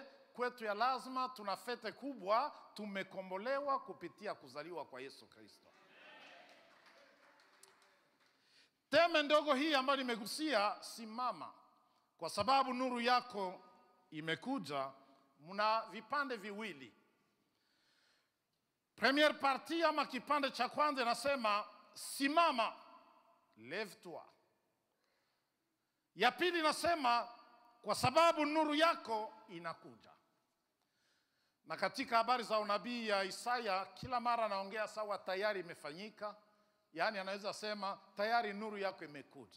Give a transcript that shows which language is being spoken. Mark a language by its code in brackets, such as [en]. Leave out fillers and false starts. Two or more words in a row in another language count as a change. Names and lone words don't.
[sw] Kwetu ya lazima tuna fete kubwa, tumekombolewa kupitia kuzaliwa kwa Yesu Kristo. Teme ndogo hii ambayo nimegusia, simama, kwa sababu nuru yako imekuja. Muna vipande viwili. [fr] Premier partie [sw] ama kipande cha kwanza nasema simama, [fr] lève-toi. [sw] Ya pili nasema kwa sababu nuru yako inakuja. Na katika habari za unabii ya Isaya kila mara naongea sawa tayari imefanyika. Yani anaweza sema tayari nuru yako imekuja.